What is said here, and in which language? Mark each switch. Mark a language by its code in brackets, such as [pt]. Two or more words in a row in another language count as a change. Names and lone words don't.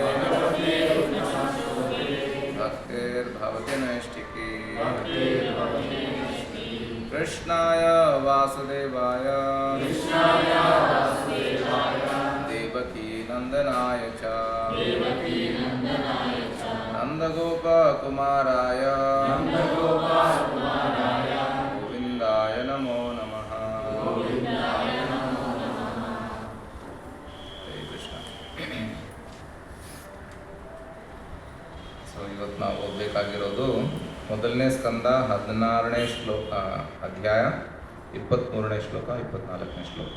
[sa] भक्तिर् भवति नैष्ठिकी कृष्णाय वासुदेवाय देवकी नन्दनाय च नन्दगोप कुमाराय गोविन्दाय नमो नमः. [kn] ಸೊ ಇವತ್ತು ನಾವು ಓದಬೇಕಾಗಿರೋದು ಮೊದಲನೇ ಸ್ಕಂದ 16ನೇ ಶ್ಲೋಕ ಅಧ್ಯಾಯ 23ನೇ ಶ್ಲೋಕ 24ನೇ ಶ್ಲೋಕ.